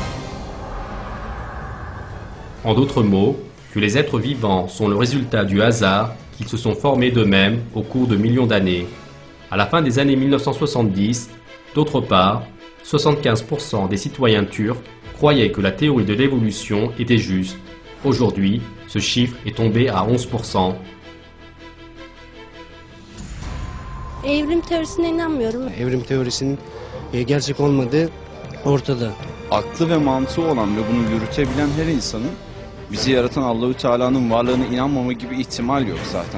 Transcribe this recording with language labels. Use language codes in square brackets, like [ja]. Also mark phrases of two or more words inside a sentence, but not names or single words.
[fr] En d'autres mots, que les êtres vivants sont le résultat du hasard, qu'ils se sont formés d'eux-mêmes au cours de millions d'années. À la fin des années 1970, d'autre part, 75% des citoyens turcs croyaient que la théorie de l'évolution était juste. Aujourd'hui, ce chiffre est tombé à 11%. [tr] Evrim teorisine inanmıyorum. Evrim teorisinin gerçek olmadığı ortada. Aklı ve mantığı olan ve bunu yürütebilen her insanın bizi yaratan Allahü Teala'nın varlığına inanmama gibi ihtimal yok zaten.